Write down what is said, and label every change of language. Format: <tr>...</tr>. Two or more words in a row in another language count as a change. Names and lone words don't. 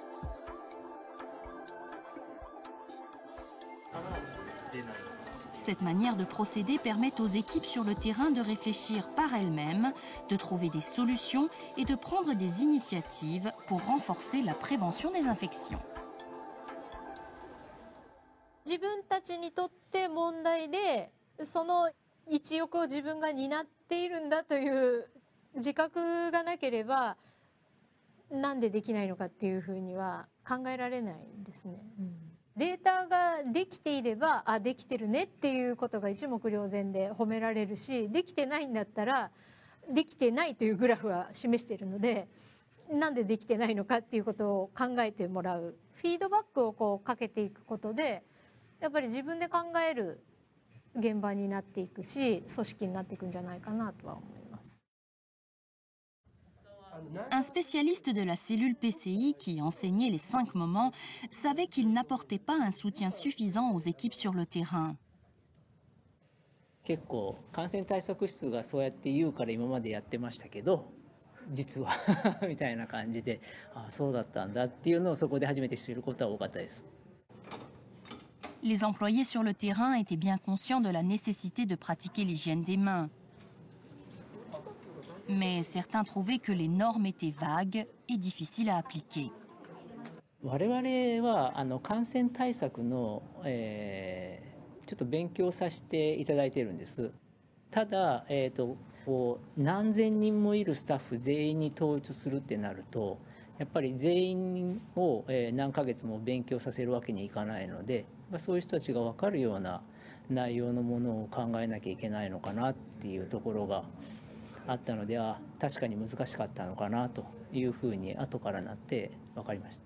<fr>Cette manière de procéder permet aux équipes sur le terrain de réfléchir par elles-mêmes, de trouver des solutions et de prendre des initiatives pour renforcer la prévention des infections.</fr> <ja>自分たちにとって問題で、その一翼を自分が担っているんだという自覚がなければ、なんでできないのかっていうふうには考えられないんですね。データができていれば、あ、できてるねっていうことが一目瞭然で褒められるし、できてないんだったら、できてないというグラフは示しているので、なんでできてないのかっていうことを考えてもらう。フィードバックをこうかけていくことで、やっぱり自分で考える現場になっていくし、組織になっていくんじゃないかなとは思います。</ja> <fr>Un spécialiste de la cellule PCI qui enseignait les 5 moments savait qu'il n'apportait pas un soutien suffisant aux équipes sur le terrain.</fr> <ja>結構感染対策室がそうやって言うから今までやってましたけど、実はみたいな感じで、あ、そうだったんだっていうのをそこで初めて知ることは多かったです。</ja> <fr>Les employés sur le terrain étaient bien conscients de la nécessité de pratiquer l'hygiène des mains. Mais certains trouvaient que les normes étaient vagues et difficiles à appliquer.</fr> <ja>我々は感染対策の、ちょっと勉強させていただいているんです。ただ、こう何千人もいるスタッフ全員に統一するってなると、やっぱり全員を何ヶ月も勉強させるわけにいかないので、そういう人たちが分かるような内容のものを考えなきゃいけないのかなっていうところがあったのでは、確かに難しかったのかなというふうに後からなって分かりました。</ja>